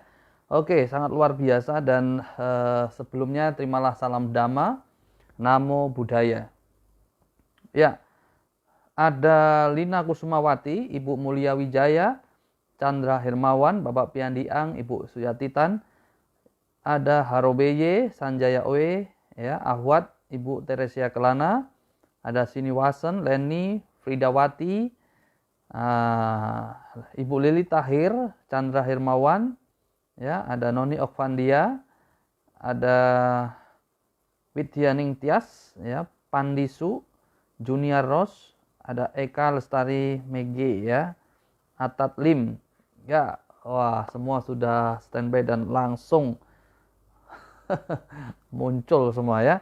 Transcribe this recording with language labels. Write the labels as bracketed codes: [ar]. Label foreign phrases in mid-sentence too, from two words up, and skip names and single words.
[id] Oke, sangat luar biasa. Dan sebelumnya terimalah salam Dhamma, [pi] Namo Buddhaya. [id] Ya, ada Lina Kusumawati, Ibu Mulia Wijaya, Chandra Hermawan, Bapak Piandiang, Ibu Suyatitan, ada Harobeye, Sanjaya Oe, ya, Ahwat, Ibu Teresia Kelana, ada Siniwasen, Leni, Fridawati, Ibu Lili Tahir, Chandra Hermawan, ya, ada Noni Okvandia, ada Widyaning Tias, ya, Pandisu, Junior Ros, ada Eka Lestari Mege, ya, Atat Lim, ya, wah semua sudah standby dan langsung muncul semua ya.